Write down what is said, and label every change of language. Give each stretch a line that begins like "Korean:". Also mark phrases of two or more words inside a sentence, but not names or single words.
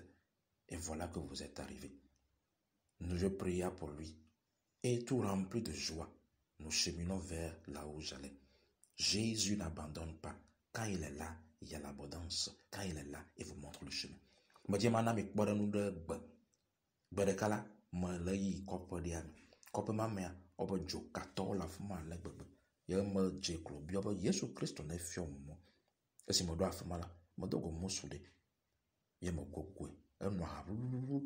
French: Et voilà que vous êtes arrivés. » Je pria pour lui. Et tout rempli de joie, nous cheminons vers là où j'allais. Jésus n'abandonne pas. Quand il est là, il y a l'abondance. Quand il est là, il vous montre le chemin.
Ewe: Me dit mana mi kpɔɖe nu ɖe gbe. Gbe ɖeka la, me le yi kɔƒe ɖia me. Kɔƒe ma mea, wobe dzokatɔwo le afi ma ale gbegbe. Ye me dze klo biɔ be Yesu Kristo ne fiɔ mɔ. Esi me ɖo afi ma la, me do go musu ɖe. Ye me gogoe. Enɔ ha ʋuʋuʋu.